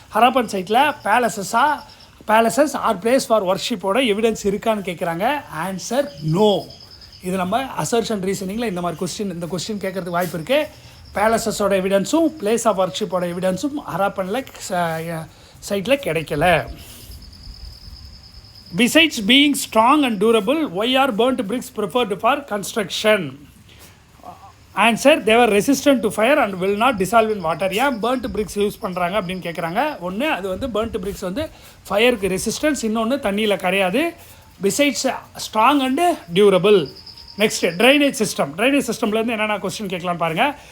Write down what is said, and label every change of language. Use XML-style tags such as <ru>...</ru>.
<ta>ஹராப்பன் சைட்டில் palaces R place for ஒர்ஷிப்போட evidence இருக்கான்னு கேட்குறாங்க. Answer no. இது நம்ம அசர்ஷன் ரீசனிங்கில் இந்த கொஸ்டின் கேட்குறதுக்கு வாய்ப்பு இருக்குது. பேலசஸோட எவிடன்ஸும் பிளேஸ் ஆஃப் ஒர்ஷிப்போட எவிடன்ஸும் ஹராப்பனில் சைட்டில் கிடைக்கல.</ta> <en>Besides being strong and durable, why are burnt bricks preferred for construction? Answer they are resistant to fire and will not dissolve in water.</en> <ta>ஏன் பேர்ன்ட் பிரிக்ஸ் யூஸ் பண்ணுறாங்க அப்படின்னு கேட்குறாங்க. ஒன்று அது வந்து பேர்ன்ட் பிரிக்ஸ் வந்து ஃபயருக்கு ரெசிஸ்டன்ஸ், இன்னொன்று தண்ணியில் கரையாது,</ta> <en>Besides strong and durable.</en> <ta>Next drainage system. Drainage சிஸ்டம்லேருந்து என்னென்ன கொஸ்டின் கேட்கலான்னு பாருங்கள்.</ta>